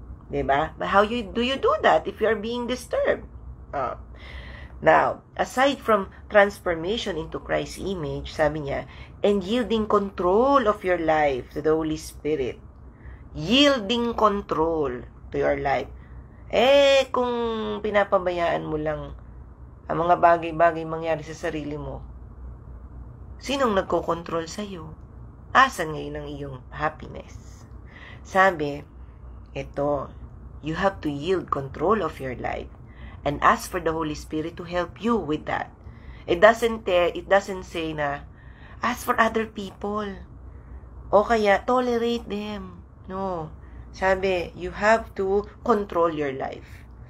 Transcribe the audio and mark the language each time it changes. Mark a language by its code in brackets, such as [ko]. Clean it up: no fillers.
[tl] Diba? [en] But how do you do that if you are being disturbed? Now, aside from transformation into Christ's image, [tl] sabi niya, [en] and yielding control of your life to the Holy Spirit. Yielding control to your life. [tl] Kung pinapabayaan mo lang ang mga bagay-bagay mangyari sa sarili mo, sinong nagkokontrol sa'yo? Asan ngayon ang iyong happiness? Sabi, ito, [en] you have to yield control of your life and ask for the Holy Spirit to help you with that. It doesn't say na, ask for other people. [tl] O kaya, [en] tolerate them. No. [tl] Sabi, [en] you have to control your life.